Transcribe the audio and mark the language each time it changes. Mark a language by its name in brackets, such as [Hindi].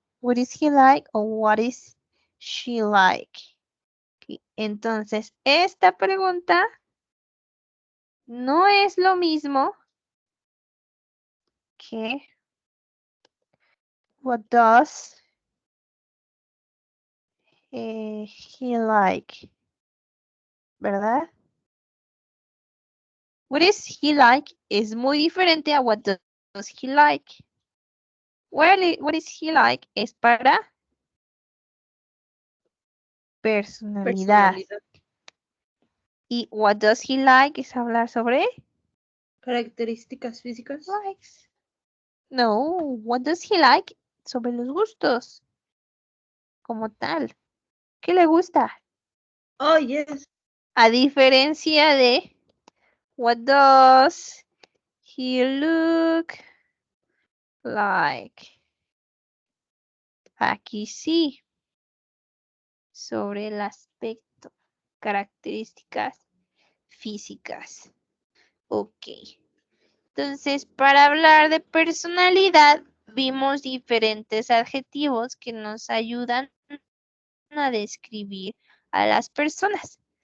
[English] What is he like or what is she like? Okay. [Spanish] Entonces, esta pregunta no es lo mismo que what does he like, ¿verdad? [English] What is he like [Spanish] es muy diferente a [English] what does he like. What is he like [Spanish] es para personalidad. Y [English] what does he like [Spanish] es hablar sobre Características físicas. likes. No, what does he like sobre los gustos como tal. ¿Qué le gusta? [English] Oh, yes. [Spanish] A diferencia de [English] what does he look like? [Spanish] Aquí sí, sobre el aspecto, características físicas. Ok. Entonces, para hablar de personalidad, vimos diferentes adjetivos que nos ayudan a describir a las personas.